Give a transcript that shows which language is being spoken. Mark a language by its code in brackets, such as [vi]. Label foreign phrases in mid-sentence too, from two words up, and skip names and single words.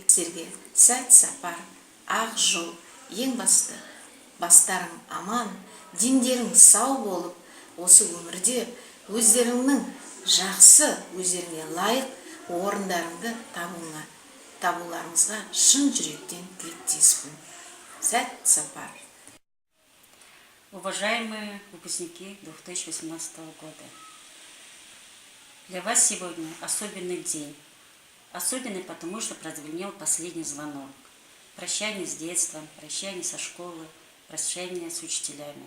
[kk] Сіздерге сәт сапар, ақ жол, ең басты, бастарың аман, дендерің сау болып, осы өмірде өздеріңнің жақсы, өздеріңе лайық орындарыңды табуларыңызға шын жүректен тілектеспін. Сәт сапар. [ru] Уважаемые выпускники 2018 года, для вас сегодня особенный день. Особенный, потому что прозвенел последний звонок. Прощание с детством, прощание со школы, прощание с учителями.